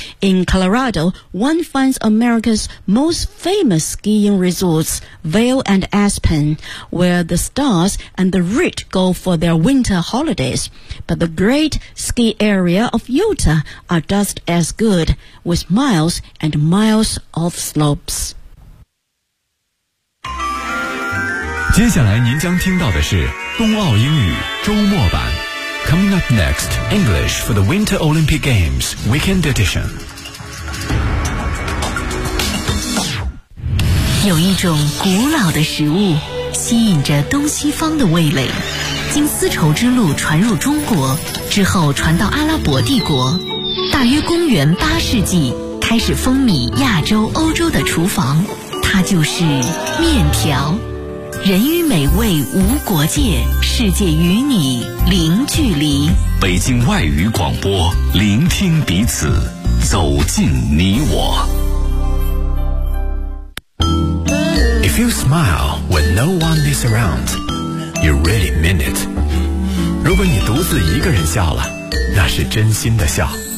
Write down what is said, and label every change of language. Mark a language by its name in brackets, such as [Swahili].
[English] In Colorado, one finds America's most famous skiing resorts, Vail and Aspen, where the stars and the rich go for their winter holidays. But the great ski area of Utah are just as good, with miles and miles of slopes. [Chinese] 接下来您将听到的是冬奥英语周末版。 [English] Coming up next, English for the Winter Olympic Games Weekend Edition. [Chinese] 有一种古老的食物吸引着东西方的味蕾，经丝绸之路传入中国之后传到阿拉伯帝国，大约公元八世纪开始风靡亚洲欧洲的厨房，它就是面条。人与美味无国界，世界与你零距离。北京外语广播，聆听彼此，走进你我。 [English] If you smile when no one is around, you really mean it. [Chinese] 如果你独自一个人笑了，那是真心的笑。